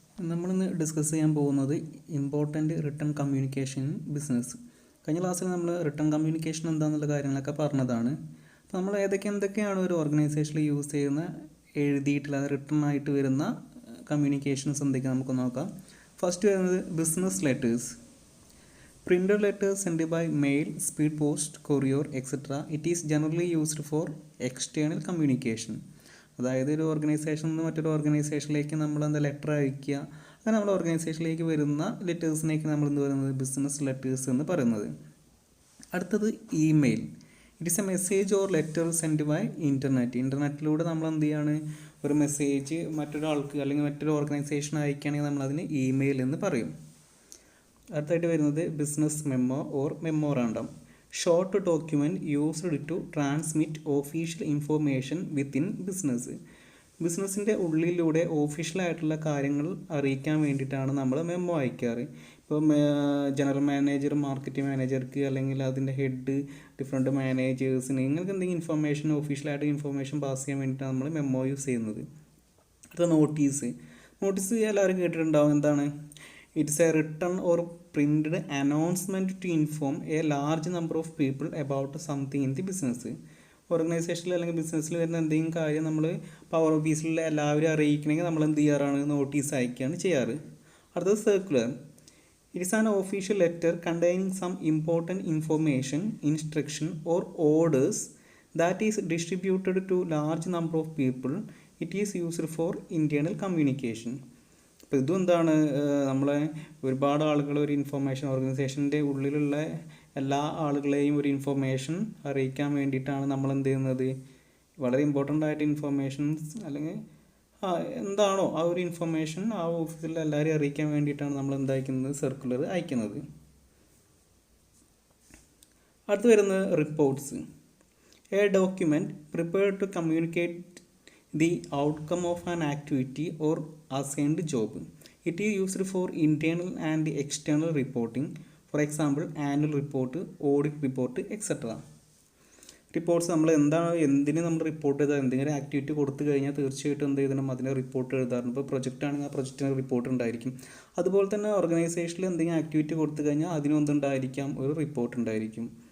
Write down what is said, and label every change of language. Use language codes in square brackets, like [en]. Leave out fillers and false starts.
[ml] നമ്മളിന്ന് ഡിസ്കസ് ചെയ്യാൻ പോകുന്നത് ഇമ്പോർട്ടൻ്റ് റിട്ടൺ കമ്മ്യൂണിക്കേഷൻ ബിസിനസ്. കഴിഞ്ഞ ക്ലാസ്സിൽ നമ്മൾ റിട്ടൺ കമ്മ്യൂണിക്കേഷൻ എന്താണെന്നുള്ള കാര്യങ്ങളൊക്കെ പറഞ്ഞതാണ്. അപ്പോൾ നമ്മൾ എന്തൊക്കെയാണ് ഒരു ഓർഗനൈസേഷനിൽ യൂസ് ചെയ്യുന്ന എഴുതിയിട്ടുള്ള റിട്ടൺ ആയിട്ട് വരുന്ന കമ്മ്യൂണിക്കേഷൻസ് എന്തൊക്കെയാണ് നമുക്ക് നോക്കാം. ഫസ്റ്റ് വരുന്നത് business letters. [en] Printed letters sent by mail, speed post, courier, etc. It is generally used for external communication. [ml] അതായത് ഒരു ഓർഗനൈസേഷനിൽ നിന്ന് മറ്റൊരു ഓർഗനൈസേഷനിലേക്ക് നമ്മൾ ലെറ്റർ അയക്കുക, അങ്ങനെ നമ്മുടെ ഓർഗനൈസേഷനിലേക്ക് വരുന്ന ലെറ്റേഴ്സിനേക്ക് നമ്മൾ എന്ത് പറയുന്നത് ബിസിനസ് ലെറ്റേഴ്സ് എന്ന് പറയുന്നത്. [en] അടുത്തത് email. It is a message or letter send by internet. [ml] ഇൻ്റർനെറ്റിലൂടെ നമ്മൾ എന്ത് ചെയ്യാണ്, ഒരു മെസ്സേജ് മറ്റൊരാൾക്ക് അല്ലെങ്കിൽ മറ്റൊരു ഓർഗനൈസേഷൻ അയക്കുകയാണെങ്കിൽ നമ്മളതിന് ഇമെയിൽ എന്ന് പറയും. അടുത്തായിട്ട് വരുന്നത് [en] Business memo or memorandum. Short document used to transmit official information within business. [ml] ബിസിനസ്സിൻ്റെ ഉള്ളിലൂടെ ഓഫീഷ്യലായിട്ടുള്ള കാര്യങ്ങൾ അറിയിക്കാൻ വേണ്ടിയിട്ടാണ് നമ്മൾ മെമ്മോ അയക്കാറ്. ഇപ്പോൾ ജനറൽ മാനേജർ മാർക്കറ്റിംഗ് മാനേജർക്ക് അല്ലെങ്കിൽ അതിൻ്റെ ഹെഡ് ഡിഫറെൻറ്റ് മാനേജേഴ്സിന് ഇങ്ങനത്തെ എന്തെങ്കിലും ഇൻഫർമേഷൻ ഓഫീഷ്യലായിട്ട് ഇൻഫർമേഷൻ പാസ് ചെയ്യാൻ വേണ്ടിയിട്ടാണ് നമ്മൾ മെമ്മോ യൂസ് ചെയ്യുന്നത്. അടുത്ത നോട്ടീസ്. നോട്ടീസ് എല്ലാവരും കേട്ടിട്ടുണ്ടാവും. എന്താണ്? [en] It's a written or printed announcement to inform a large number of people about something in the business. [ml] ഓർഗനൈസേഷനിൽ അല്ലെങ്കിൽ ബിസിനസ്സിൽ വരുന്ന എന്തെങ്കിലും കാര്യം നമ്മൾ പവർ ഓഫീസിലുള്ള എല്ലാവരും അറിയിക്കണമെങ്കിൽ നമ്മൾ എന്ത് ചെയ്യാറാണ്, നോട്ടീസ് അയക്കുകയാണ് ചെയ്യാറ്. അടുത്തത് circular. [en] It is an official letter containing some important information, instruction or orders that is distributed to large number of people. It is used for internal communication. [ml] അപ്പോൾ ഇതും എന്താണ്, നമ്മളെ ഒരുപാട് ആളുകൾ ഒരു ഇൻഫർമേഷൻ ഓർഗനൈസേഷൻ്റെ ഉള്ളിലുള്ള എല്ലാ ആളുകളെയും ഒരു ഇൻഫർമേഷൻ അറിയിക്കാൻ വേണ്ടിയിട്ടാണ് നമ്മൾ എന്ത് ചെയ്യുന്നത്, വളരെ ഇമ്പോർട്ടൻ്റ് ആയിട്ട് ഇൻഫർമേഷൻസ് അല്ലെങ്കിൽ എന്താണോ ആ ഒരു ഇൻഫർമേഷൻ ആ ഓഫീസിൽ എല്ലാവരെയും അറിയിക്കാൻ വേണ്ടിയിട്ടാണ് നമ്മൾ എന്തായിരിക്കുന്നത്, സർക്കുലർ അയക്കുന്നത്. അടുത്ത് വരുന്നത് reports. [en] A document prepared to communicate the outcome of an activity or assigned job. It is used for internal and external reporting. For example, annual report, audit report, etc. [ml] Reports നമ്മൾ എന്തിന് നമ്മൾ report ചെയ്താൽ എന്തെങ്കിലും activity കൊടുത്തു കഴിഞ്ഞാൽ തീർച്ചയായിട്ടും എന്ത് ചെയ്യണം, അതിന് റിപ്പോർട്ട് എഴുതാറുണ്ട്. ഇപ്പോൾ പ്രൊജക്റ്റ് ആണെങ്കിൽ ആ പ്രൊജക്റ്റിന് റിപ്പോർട്ട് ഉണ്ടായിരിക്കും. അതുപോലെ തന്നെ ഓർഗനൈസേഷനിൽ എന്തെങ്കിലും ആക്ടിവിറ്റി കൊടുത്തു കഴിഞ്ഞാൽ അതിനും എന്തുണ്ടായിരിക്കാം, ഒരു റിപ്പോർട്ട് ഉണ്ടായിരിക്കും.